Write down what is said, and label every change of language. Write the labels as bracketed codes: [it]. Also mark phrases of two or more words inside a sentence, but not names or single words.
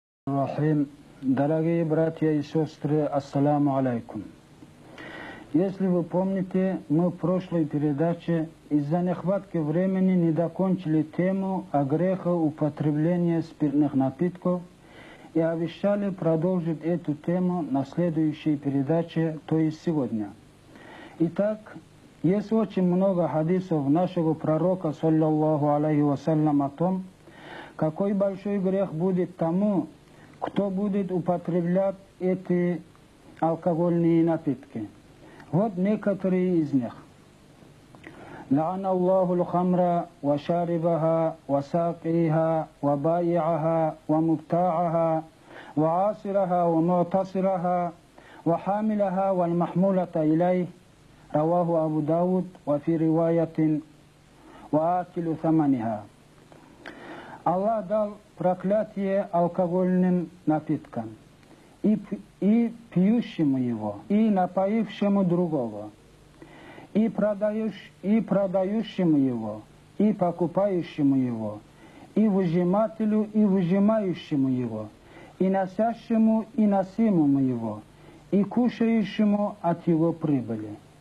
[ru] Рахим. Дорогие братья и сестры, [ar] السلام عليكم. [ru] Если вы помните, мы в прошлой передаче из-за нехватки времени не докончили тему о грехе употребления спиртных напитков и обещали продолжить эту тему на следующей передаче, то есть сегодня. Итак, есть очень много хадисов нашего пророка, [ar] صلى الله عليه وسلم, [ru] о том, какой большой грех будет тому, кто будет употреблять эти алкогольные напитки. Вот некоторые из них. [ar] لعن الله الخمر وشاربها وساقيها وبائعها ومبتاعها وعاصرها ومعتصرها وحاملها والمحمولة إليه رواه أبو داود وفي رواية وآكل ثمنها. [ru] Аллах дал проклятие алкогольным напиткам, и пьющему его, и напоившему другого, и продающему его, и покупающему его, и выжимателю, и выжимающему его, и носящему, и носимому его, и кушающему от его прибыли.